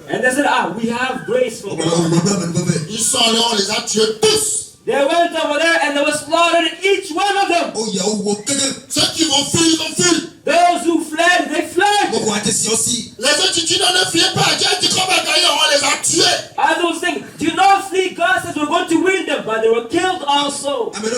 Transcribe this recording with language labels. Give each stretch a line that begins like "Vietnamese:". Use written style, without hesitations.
English: And they said, we have grace from God.
French: Ils sont allés, on les a tués tous.
English: They went over there and they were slaughtered, each one of them.
French: Ceux qui vont fuir, ils ont fui.
English: Those who fled, they fled.
French: Les autres disent non, ne fuyez pas. Dieu dit qu'on va gagner, on les a tués.
English: Others think, do not flee. God says we're going to win them, but they were killed also.